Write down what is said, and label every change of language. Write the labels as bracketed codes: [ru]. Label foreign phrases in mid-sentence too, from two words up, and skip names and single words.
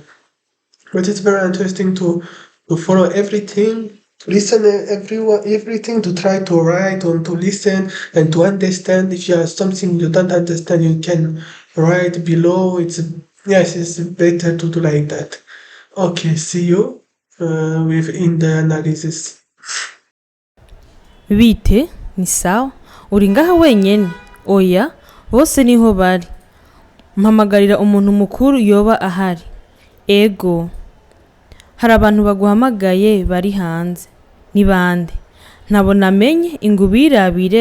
[en] But it's very interesting to follow everything, to listen everything, to try to write and to listen and to understand. If you have something you don't understand, you can write below. It's better to do like that. Okay, see you with in the analysis. [rn] Bite ni sawa uri ngaha wenyene oya bose niho bari mpamagarira umuntu mukuru yoba ahari ego hari abantu baguhamagaye bari hanze ni bande ntabona amenye ingubirabire